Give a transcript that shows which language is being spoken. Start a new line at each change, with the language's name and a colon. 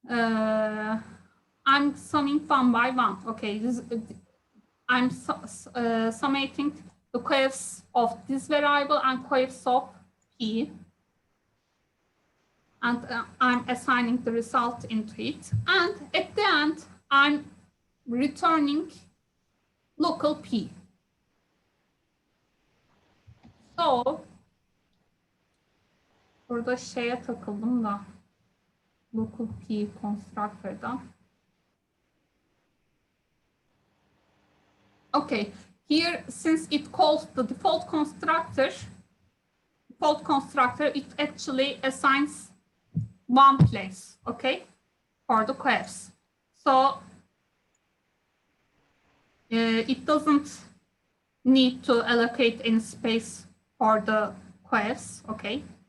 English: I'm summing one by one. Okay, I'm summating the coefs of this variable and coefs of p. And I'm assigning the result into it. And at the end, I'm returning local p.
Turkish: So, burada şeye takıldım da, local p constructor'dan.
English: Okay, here, since it calls the default constructor, it actually assigns one place, okay, for the coefs. So it doesn't need to allocate any space for the coefs, okay.